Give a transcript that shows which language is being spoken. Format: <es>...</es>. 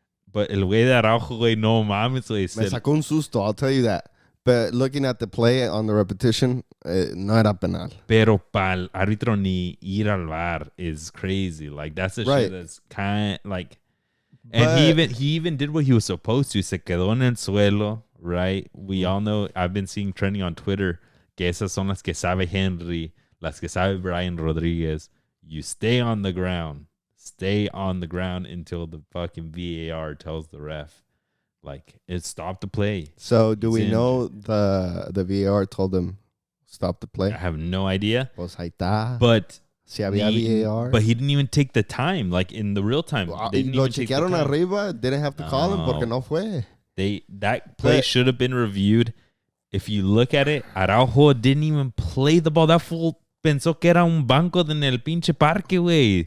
<es>But el güey de Araujo, güey, no mames, güey.</es> <en>Me sacó un susto, I'll tell you that. But looking at the play on the repetition,</en> <es>no era penal. Pero pa'l árbitro ni ir al VAR</es> <en>is crazy. Like, that's the shit that's kind like... And he even did what he was supposed to.</en> <es>Se quedó en el suelo,</es> <en>right? We all know, I've been seeing trending on Twitter,</en> <es>que esas son las que sabe Henry, las que sabe Brian Rodriguez.</es> <en>You stay on the ground. Stay on the ground until the fucking VAR tells the ref, like, it stopped the play. So do we know the VAR told him stop the play? I have no idea.</en> <es>Pues ahí está.</es> <en>But si había VAR. But he didn't even take the time, like in the real time. They didn't</en> <es>lo chequearon arriba,</es> <en>didn't have to call him</en> <es>porque no fue.</es> <en>That play should have been reviewed. If you look at it, Araujo didn't even play the ball. That fool</en> <es>pensó que era un banco en el pinche parque, güey.</es>